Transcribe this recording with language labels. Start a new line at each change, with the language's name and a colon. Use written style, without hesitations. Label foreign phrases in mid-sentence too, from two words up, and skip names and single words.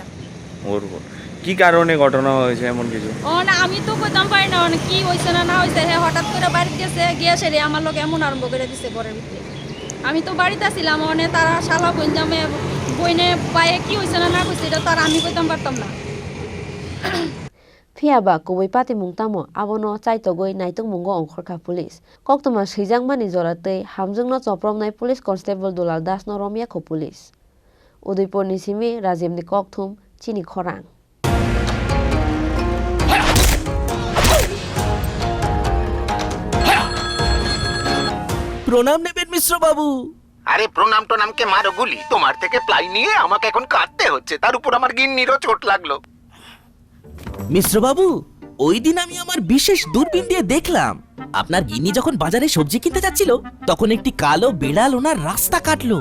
Bangla: ওর কি কারণে ঘটনা হয়েছে এমন কিছু? না, আমি তো কইতাম পারি না কি হইছে না হইছে। হ্যাঁ, হঠাৎ করে বাড়িতে গেছে, গিয়ে সেরে আমার লোক এমন আরম্ভ করে দিছে ঘরের ভিতরে। আমি তো বাড়িতে ছিলাম, তারা শালা বইনজামে বইনে পায়ে কি হইছে না কইছে এটা তো আর আমি কইতাম পারতাম না।
Kok Borok: Phiaba kubai patimung tamo abono chaitogoi naitung mungo ongkhorkha police. Koktoma sijangmani joratei hamjungno Choprobnai Police Constable Dulal Das no romia kho police. Udaipur ni simi Richim ni kokthum Chini Khorang.
Bangla: প্রণাম নেবেন মিশ্র বাবু। আরে প্রণাম টোনামকে মারো গুলি, তোমার থেকে প্লাই নিয়ে আমাকে এখন কাটতে হচ্ছে, তার উপর আমার গিন্নিরও চোট লাগলো। মিশ্র বাবু, ওই দিন আমি আমার বিশেষ দূরবীন দিয়ে দেখলাম আপনার গিন্নি যখন বাজারে সবজি কিনতে যাচ্ছিল তখন একটি কালো বিড়াল ওনার রাস্তা কাটলো।